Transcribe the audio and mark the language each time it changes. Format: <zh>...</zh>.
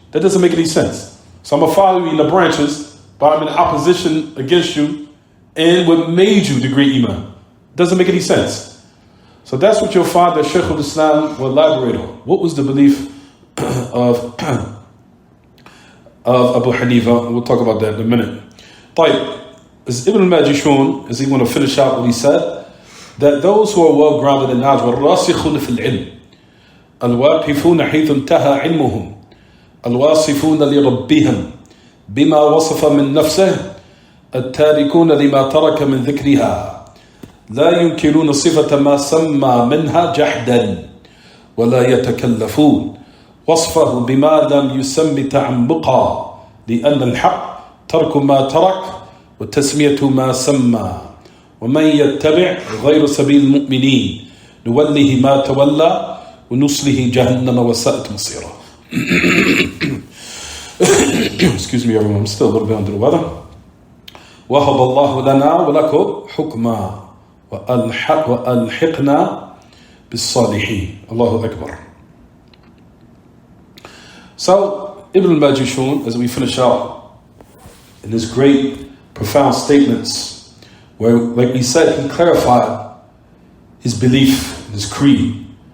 <en>That doesn't make any sense. So I'm going to follow you in the branches, but I'm in opposition against you and what made you the great Imam. Doesn't make any sense. So that's what you'll find that Shaykh al-Islam will elaborate on. What was the belief of Abu Hanifa? And we'll talk about that in a minute. As Ibn al-Majishun, as he want to finish out what he said, that those who are well grounded in knowledge,</en> <ar>وَالرَّاسِخُونَ فِي الْعِلْمِ الْوَاقِفُونَ حَيْثُ انْتَهَى عِلْمُهُمْ الواصفون لربهم بما وصف من نفسه التاركون لما ترك من ذكرها لا ينكرون صفة ما سمى منها جحدا ولا يتكلفون وصفه بما لم يسم تعمقا لأن الحق ترك ما ترك وتسمية ما سمى ومن يتبع غير سبيل المؤمنين نوله ما تولى ونصله جهنم وساءت مصيره.</ar> <en>Excuse me, everyone, I'm still a little bit under the weather.</en> <ar>وَهَبَ اللَّهُ لَنَا وَلَكُمْ حُكْمًا وَأَلْحِقْنَا بِالصَّالِحِينَ. Allahu Akbar.</ar> <en>So, Ibn al-Majishun, as we finish out in his great, profound statements, where, like we said, he clarified his belief, his creed.</en>